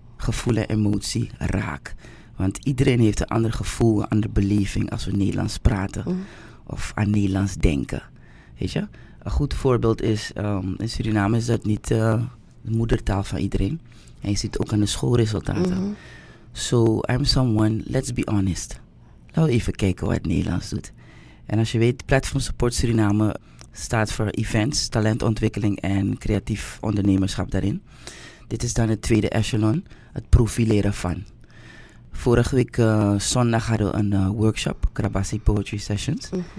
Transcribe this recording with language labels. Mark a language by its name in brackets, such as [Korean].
[Dutch] Gevoel en emotie raak. Want iedereen heeft een ander gevoel, een andere beleving als we Nederlands praten. Of aan Nederlands denken. Weet je? Een goed voorbeeld is, in Suriname is dat niet de moedertaal van iedereen. En je ziet ook aan de schoolresultaten. [English] So, I'm someone, let's be honest. [Dutch] Laten we even kijken wat het Nederlands doet. En als je weet, Platform Support Suriname staat voor events, talentontwikkeling en creatief ondernemerschap daarin. Dit is dan het tweede echelon, het profileren van. Vorige week zondag hadden we een workshop, Krabasi Poetry Sessions.